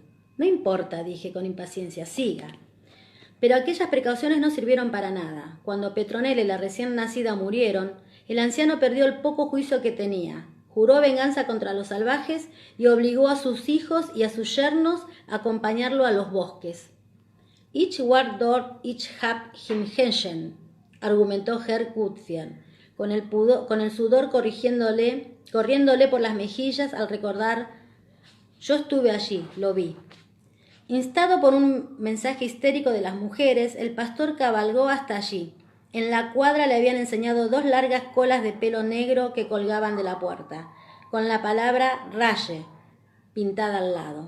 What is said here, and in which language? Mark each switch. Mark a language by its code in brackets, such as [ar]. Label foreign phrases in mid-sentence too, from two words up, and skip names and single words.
[es] No importa, dije con impaciencia, siga. Pero aquellas precauciones no sirvieron para nada. Cuando Petronella y la recién nacida murieron, el anciano perdió el poco juicio que tenía. Juró venganza contra los salvajes y obligó a sus hijos y a sus yernos a acompañarlo a los bosques. [de] Ich war dort, ich hab ihn gesehen, argumentó Herr Gutfeld, [es] con el sudor corriéndole por las mejillas al recordar: yo estuve allí, lo vi. Instado por un mensaje histérico de las mujeres, el pastor cabalgó hasta allí. En la cuadra le habían enseñado 2 largas colas de pelo negro que colgaban de la puerta, con la palabra Raye pintada al lado.